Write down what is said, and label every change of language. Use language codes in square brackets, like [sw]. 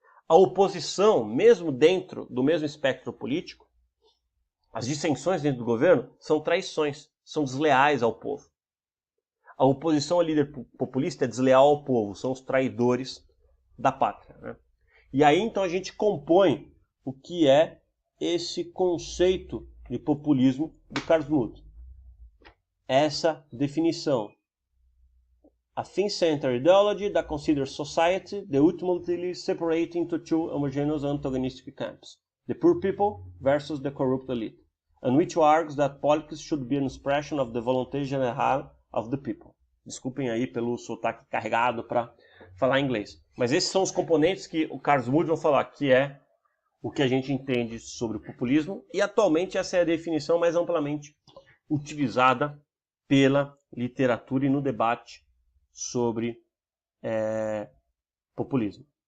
[pt] A oposição, mesmo dentro do mesmo espectro político, as dissensões dentro do governo são traições, são desleais ao povo. A oposição ao líder populista é desleal ao povo, são os traidores da pátria. Né? E aí então a gente compõe o que é esse conceito de populismo do Carl Smuth. Essa definição. [en] A thing-centered ideology that considers society the ultimately separated into two homogeneous antagonistic camps, the poor people versus the corrupt elite, and which argues that politics should be an expression of the [fr] volonté générale [en] of the people. [pt] Desculpem aí pelo sotaque carregado para falar inglês. Mas esses são os componentes que o Carl Smuth vai falar, que é o que a gente entende sobre o populismo, e atualmente essa é a definição mais amplamente utilizada pela literatura e no debate sobre populismo.